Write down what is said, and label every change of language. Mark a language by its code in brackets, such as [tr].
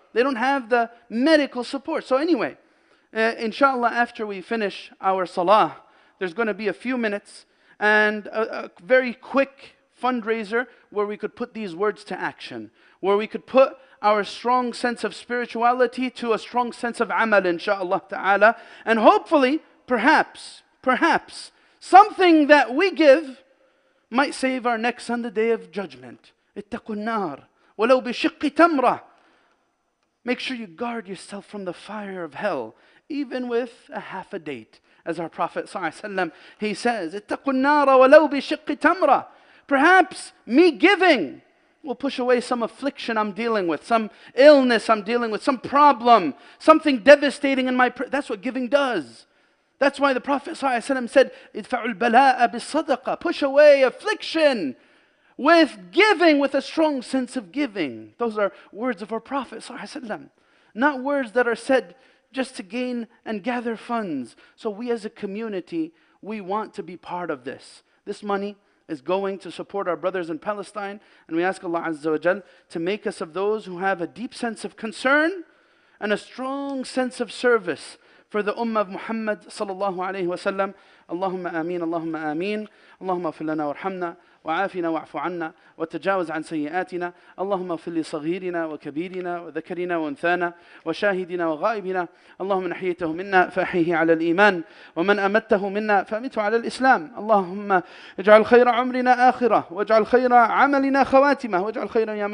[en] They don't have the medical support. So anyway, inshallah, after we finish our salah, there's going to be a few minutes and a very quick fundraiser where we could put these words to action, where we could put our strong sense of spirituality to a strong sense of amal, inshallah ta'ala, and hopefully, perhaps, something that we give might save our necks on the day of judgment. [ar] اتقوا النار ولو بشق تمرة. [en] Make sure you guard yourself from the fire of hell, even with a half a date. As our Prophet ﷺ, he says, [ar] اتقوا النار ولو بشق تمرة. [en] Perhaps me giving will push away some affliction I'm dealing with, some illness I'm dealing with, some problem, something devastating in my... That's what giving does. That's why the Prophet ﷺ said, [ar] ادفعوا البلاء بالصدقة. [en] Push away affliction with giving, with a strong sense of giving. Those are words of our Prophet ﷺ. Not words that are said just to gain and gather funds. So we as a community, we want to be part of this. This money is going to support our brothers in Palestine, and we ask Allah Azza wa Jal to make us of those who have a deep sense of concern and a strong sense of service for the Ummah of Muhammad sallallahu alayhi wa sallam. Allahumma ameen, Allahumma ameen. [ar] Allahumma ighfir lana warhamna وعافنا واعف عنا وتجاوز عن سيئاتنا اللهم اغفر لصغيرنا وكبيرنا وذكرنا وانثانا وشاهدنا وغائبنا اللهم من احييته منا فاحيه على الايمان ومن امته منا فامته على الاسلام اللهم اجعل خير عمرنا اخره واجعل خير عملنا خواتمه واجعل خير